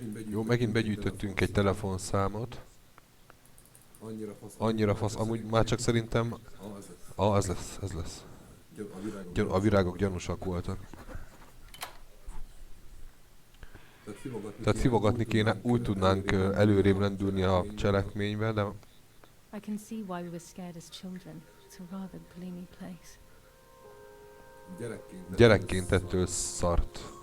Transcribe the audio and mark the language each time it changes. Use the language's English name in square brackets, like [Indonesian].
[Hungarian] Jó, megint begyűjtöttünk egy telefonszámot. Annyira fasz, amúgy már csak szerintem... ez lesz. A virágok gyanúsak voltak. Tehát hívogatni kéne, úgy tudnánk előrébb lendülni a cselekménybe, de... [English] I can see why we were scared as children. It's a rather gloomy place. [Hungarian] Gyerekként ettől szart.